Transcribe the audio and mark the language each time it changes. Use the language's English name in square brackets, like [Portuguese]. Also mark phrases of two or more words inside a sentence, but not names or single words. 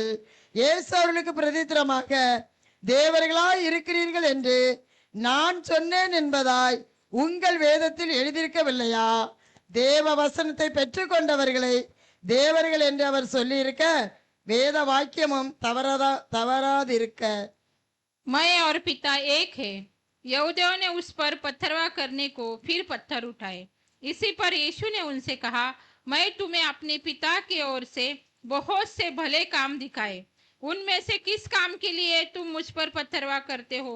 [Tamil] இயேசு அவர்களுக்கு பிரதித்திரமாக, தேவர்களாய் இருக்கிறீர்கள் என்று நான் சொன்னேன் என்பதாய் உங்கள் வேதத்தில் எழுதியிருக்கவில்லையா? தேவ வசனத்தை பெற்றுக்கொண்டவர்களை தேவர்கள் என்று அவர் சொல்லியிருக்க வேத வாக்கியமும் தவறாதிருக்க। [Hindi] मैं और पिता एक है। यहूदियों ने उस पर पत्थरवा करने को फिर पत्थर उठाए। इसी पर यीशु ने उनसे कहा, मैं तुम्हें अपने पिता की ओर से बहुत से भले काम दिखाए, उनमें से किस काम के लिए तुम मुझ पर पत्थरवा करते हो?